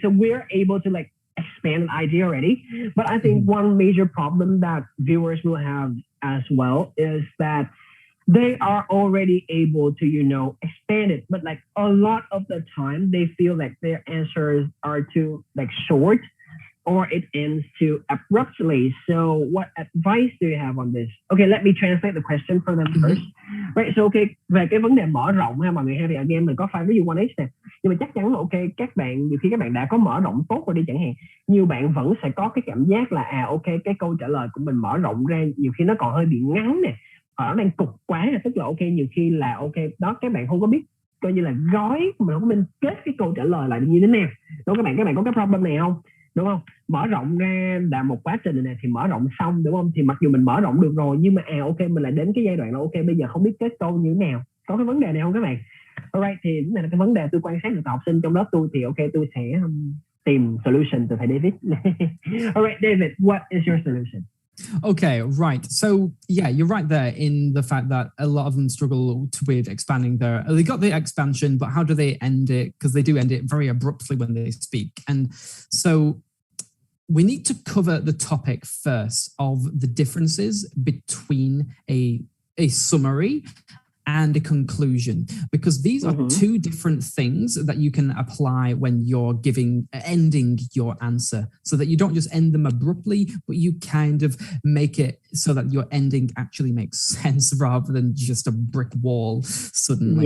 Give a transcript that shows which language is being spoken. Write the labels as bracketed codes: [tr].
[en] So we're able to like expand an idea already, but I think one major problem that viewers will have as well is that they are already able to, you know, expand it, but like a lot of the time they feel like their answers are too like short, or it ends too abruptly. So what advice do you have on this? Okay, let me translate the question for them first. [vi] Right, so okay, về cái vấn đề mở rộng ha mọi người ha, thì again mình có 5 ví dụ 1H nè. Nhưng mà chắc chắn là ok, các bạn nhiều khi các bạn đã có mở rộng tốt rồi đi chẳng hạn, nhiều bạn vẫn sẽ có cái cảm giác là ok, cái câu trả lời của mình mở rộng ra nhiều khi nó còn hơi bị ngắn nè, hoặc nó đang cục quá, tức là ok nhiều khi là ok đó, các bạn không có biết coi như là gói, mình không biết kết cái câu trả lời lại như thế nào. Đúng không các bạn có cái problem này không? Đúng không? Mở rộng ra là một quá trình này thì mở rộng xong đúng không? Thì mặc dù mình mở rộng được rồi nhưng mà ok mình lại đến cái giai đoạn là ok bây giờ không biết kết câu như thế nào. Có cái vấn đề này không các bạn? Alright, thì cái này là cái vấn đề tôi quan sát được học sinh trong lớp tôi, thì ok tôi sẽ tìm solution từ thầy David. [en] Alright David, what is your solution? Okay, right. So yeah, you're right there in the fact that a lot of them struggle with expanding they got the expansion, but how do they end it? Because they do end it very abruptly when they speak. And so we need to cover the topic first of the differences between a summary and a conclusion, because these are two different things that you can apply when you're ending your answer, so that you don't just end them abruptly, but you kind of make it so that your ending actually makes sense rather than just a brick wall suddenly.